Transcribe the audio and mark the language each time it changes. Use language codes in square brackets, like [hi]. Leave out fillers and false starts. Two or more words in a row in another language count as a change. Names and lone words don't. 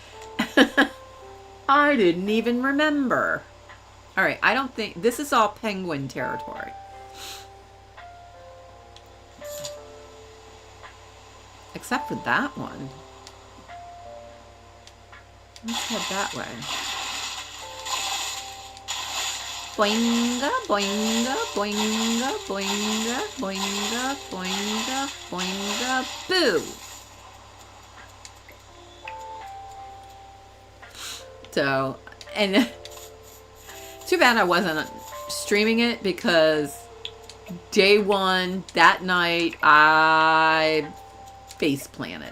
[en] I didn't even remember. All right, I don't think, this is all penguin territory. Except for that one. Let's head that way. Boinga, boinga, boinga, boinga, boinga, boinga, boinga, boo! So, and too bad I wasn't streaming it, because day one, that night, I face planted.